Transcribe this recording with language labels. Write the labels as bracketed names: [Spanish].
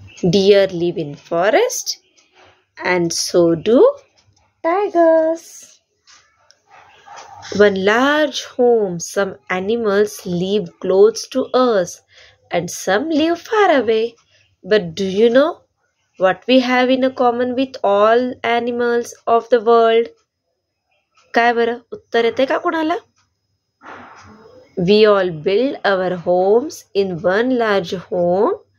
[English] Deer live in forest, and so do tigers. One large home. Some animals live close to us, and some live far away. But do you know what we have in common with all animals of the world? [Marathi] काय बरं, उत्तर येते का कोणाला? [English] We all build our homes in one large home.